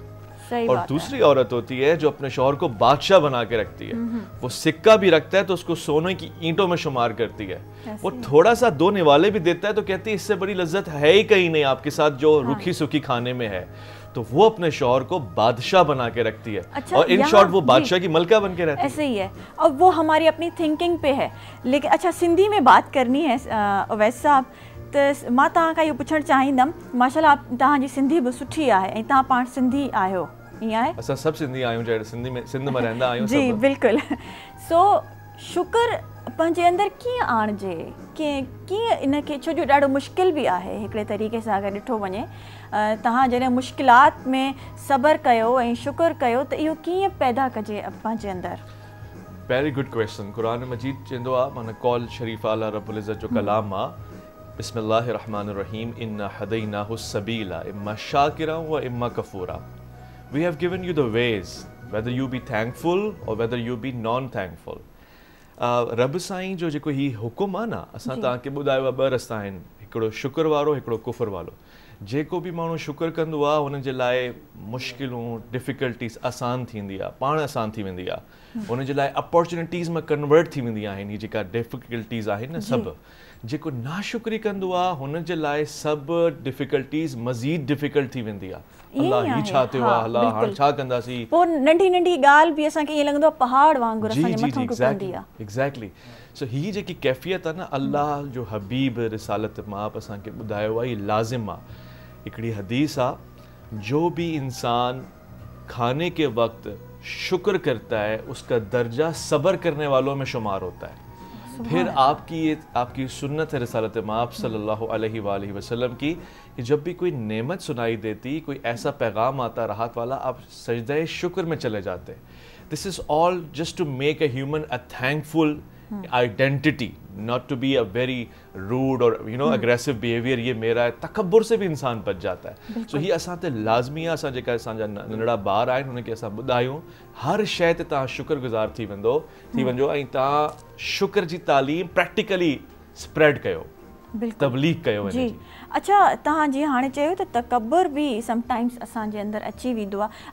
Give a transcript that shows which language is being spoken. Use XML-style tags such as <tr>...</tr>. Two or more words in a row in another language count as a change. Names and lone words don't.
<ur>اور دوسری عورت ہوتی ہے جو اپنے شوہر کو بادشاہ بنا کے رکھتی ہے، وہ سکہ بھی رکھتا ہے تو اس کو سونے کی اینٹوں میں شمار کرتی ہے، وہ تھوڑا سا دو نوالے بھی دیتا ہے تو کہتی ہے اس سے بڑی لذت ہے ہی کہیں نہیں آپ کے ساتھ جو روکھی سوکھی کھانے میں ہے. تو وہ اپنے شوہر کو بادشاہ بنا کے رکھتی ہے. اچھا, اور</ur> <en>in short</en> <ur>وہ بادشاہ کی ملکہ بن کے رہتی ہے. ایسے ہی ہے، اب وہ ہماری اپنی تھنکنگ پہ ہے. لیکن اچھا، سندھی میں بات کرنی ہے اویس صاحب,</ur> <sd>तो मां तव्हां खां इहो पुछणु चाहींदमि, माशाल्लाह तव्हांजी सिंधी बि सुठी आहे ऐं तव्हां पाण सिंधी आहियो, ईअं आहे? असां सभु सिंधी आहियूं, जहिड़े सिंध में रहंदा आहियूं। जी बिल्कुलु। सो शुक्र पंहिंजे अंदरि कीअं आणिजे, कीअं इनखे, छो जो ॾाढो मुश्किल बि आहे हिकिड़े तरीक़े सां अगरि ॾिठो वञे। तव्हां जॾहिं मुश्किलात में सब्र कयो ऐं शुक्र कयो त इहो कीअं पैदा कजे पंहिंजे अंदरि?</sd> <en>very good question.</en> <sd>कुरान मजीद चवंदो आहे, माना कौल शरीफ अल्लाह रब्बुल इज़्ज़त जो कलाम आहे,</sd> <ar>بسم الله الرحمن الرحيم، إنا هديناه السبيل إما شاكرا وإما كفورا.</ar> <en>We have given you the ways, whether you be thankful or whether you be non-thankful.</en> <sd>रब साईं जो जेको ही हुकुम आहे न, असां तव्हांखे ॿुधायो आहे ॿ रस्ता आहिनि, हिकिड़ो शुक्र वारो, हिकिड़ो कुफर वारो। जेको बि माण्हू शुक्र कंदो आहे हुन जे लाइ मुश्किलूं, डिफिकल्टीज़ आसान थींदी आहे, पाण आसान थी वेंदी आहे। हुन जे लाइ अपॉर्चुनिटीज़ में कन्वर्ट थी वेंदी आहिनि ही जेका डिफिकल्टीज़ आहिनि न सभु। जेको नाशुक्री कंदो आहे हुन जे लाइ सभु डिफिकल्टीज़ मज़ीद डिफिकल्ट थी वेंदी आहे। अल्लाह ही छा थियो आहे, अल्लाह हाणे छा कंदासीं, पोइ नंढी नंढी ॻाल्हि बि असांखे ईअं लॻंदो आहे पहाड़ वांगुरु असांजे मथां टुटंदी आहे। एग्ज़ैक्टली। सो ही जेकी कैफ़ियत आहे न, अल्लाह जो हबीब रिसालत मां असांखे ॿुधायो आहे, ही लाज़िम आहे। हिकिड़ी हदीस आहे,</sd> <ur>جو بھی انسان کھانے کے وقت شکر کرتا ہے اس کا درجہ صبر کرنے والوں میں شمار ہوتا ہے. پھر آپ کی سنت ہے رسالت مآب</ur> <ar>صلى الله عليه وسلم</ar> <ur>کی کہ جب بھی کوئی نعمت سنائی دیتی، کوئی ایسا پیغام آتا راحت والا، آپ سجدے شکر میں چلے جاتے.</ur> <en>This is all just to make a human a thankful identity, not to be a very rude or aggressive behavior.</en> <ur>یہ میرا ہے، تکبر سے بھی انسان بچ جاتا ہے.</ur> <sd>सो ही असां ते लाज़मी आहे, असां जेका असांजा नंढड़ा ॿार आहिनि उनखे असां ॿुधायूं, हर शइ ते तव्हां शुक्रगुज़ार थी वञो ऐं तव्हां शुक्र जी तालीम</sd> <en>practically spread</en> <sd>कयो, तबलीग कयो। जी अच्छा, तव्हां जीअं हाणे चयो त तकब्बुर बि समटाइम्स असांजे अंदरि अची वेंदो आहे।</sd>